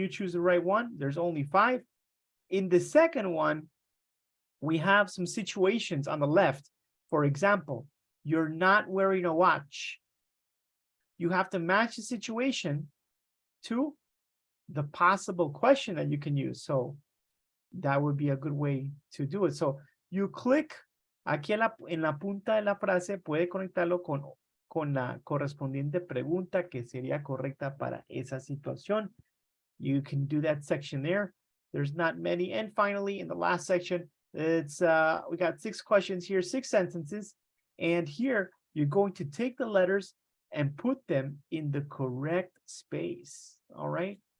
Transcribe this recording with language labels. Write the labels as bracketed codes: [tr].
[en] You choose the right one. There's only 5. In the second one, we have some situations on the left. For example, you're not wearing a watch. You have to match the situation to the possible question that you can use. So that would be a good way to do it. So you click [es] aquí en la punta de la frase, puede conectarlo con la correspondiente pregunta que sería correcta para esa situación. [en] You can do that section there. There's not many. And finally, in the last section, it's we got 6 questions here, 6 sentences. And here you're going to take the letters and put them in the correct space. All right.